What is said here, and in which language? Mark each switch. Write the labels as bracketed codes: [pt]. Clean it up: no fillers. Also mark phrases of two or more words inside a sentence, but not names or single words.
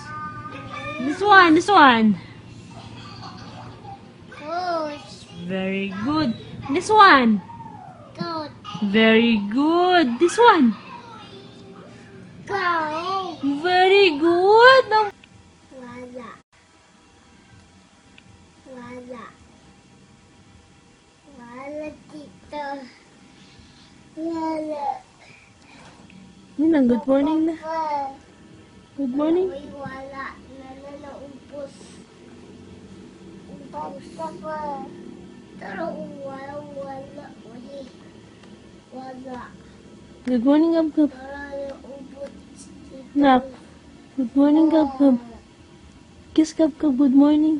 [en] This one. Very good. This one. Very good. This one. Very good. [tl] Wala dito. Yun lang, [en] good morning [tl] na. [en] Good morning. [tl] Wala. Naumpos. Pero wala. Wala. [en] Good morning, Gab Gab. [tl] Para naubot. [en] Nak. Good morning, Gab Gab. Kiss Gab Gab. Good morning.